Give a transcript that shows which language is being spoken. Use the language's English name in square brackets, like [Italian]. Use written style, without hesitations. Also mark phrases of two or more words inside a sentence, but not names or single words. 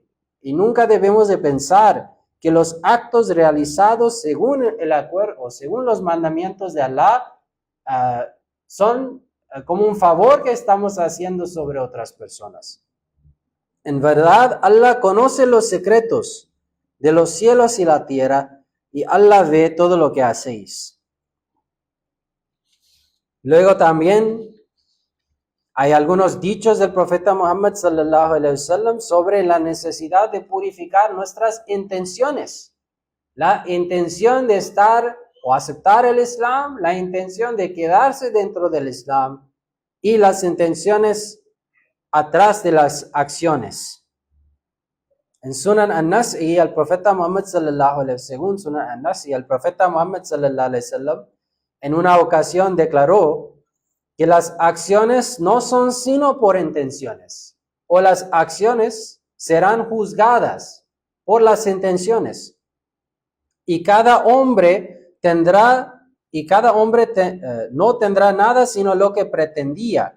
[Spanish] Y nunca debemos de pensar que los actos realizados según el acuerdo o según los mandamientos de Allah son como un favor que estamos haciendo sobre otras personas. En verdad, Allah conoce los secretos de los cielos y la tierra, y Allah ve todo lo que hacéis. Luego también hay algunos dichos del profeta Muhammad [Arabic] صلى الله عليه وسلم [Spanish] sobre la necesidad de purificar nuestras intenciones. La intención de estar o aceptar el Islam, la intención de quedarse dentro del Islam y las intenciones atrás de las acciones. En Sunan An-Nas'i, el profeta Muhammad [Arabic] صلى الله عليه وسلم, [Spanish] según Sunan An-Nas'i, el profeta Muhammad [Arabic] صلى الله عليه وسلم [Spanish] en una ocasión declaró que las acciones no son sino por intenciones, o las acciones serán juzgadas por las intenciones. Y cada hombre no tendrá nada sino lo que pretendía.